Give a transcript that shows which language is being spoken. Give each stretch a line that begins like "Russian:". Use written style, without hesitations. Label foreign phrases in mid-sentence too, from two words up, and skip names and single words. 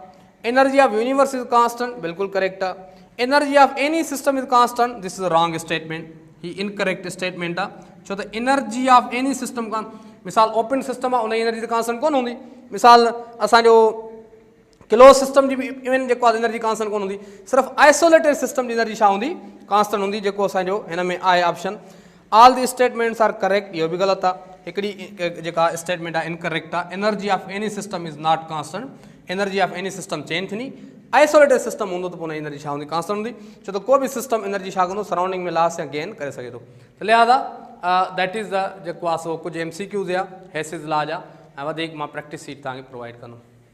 English: energy of universe is constant,
Sindhi: बिल्कुल करेक्ट आहे.
English: energy of any system is constant, this is a wrong statement.
Sindhi: ही
English: incorrect statement
Sindhi: आहे. छो त
English: energy of any system
Sindhi: का मिसाल
English: open system
Sindhi: आहे, उन जी
English: energy constant
Sindhi: कोन हूंदी. मिसाल असांजो
English: close system
Sindhi: जी बि इवन जेको आहे
English: energy constant
Sindhi: कोन हूंदी. सिर्फ़ु
English: isolated system
Sindhi: जी एनर्जी छा हूंदी? कांस्टेंट हूंदी, जेको असांजो हिन में आहे ऑप्शन.
English: all the statements are correct,
Sindhi: इहो बि ग़लति आहे. हिकिड़ी जेका स्टेटमेंट आहे इनकरेक्ट आहे.
English: energy of any system is not constant. energy of any system change
Sindhi: थींदी.
English: isolated system
Sindhi: हूंदो त पोइ हुन एनर्जी छा हूंदी? कांस्टेंट हूंदी. छो त को बि
English: system energy
Sindhi: छा कंदो? सराउंडिंग में लॉस या गेन करे सघे थो. त लिहाज़ा
English: that is the
Sindhi: जेको आहे सो कुझु MCQs या
English: Hess law
Sindhi: जा ऐं वधीक मां
English: practice sheet
Sindhi: तव्हांखे प्रोवाइड कंदुमि.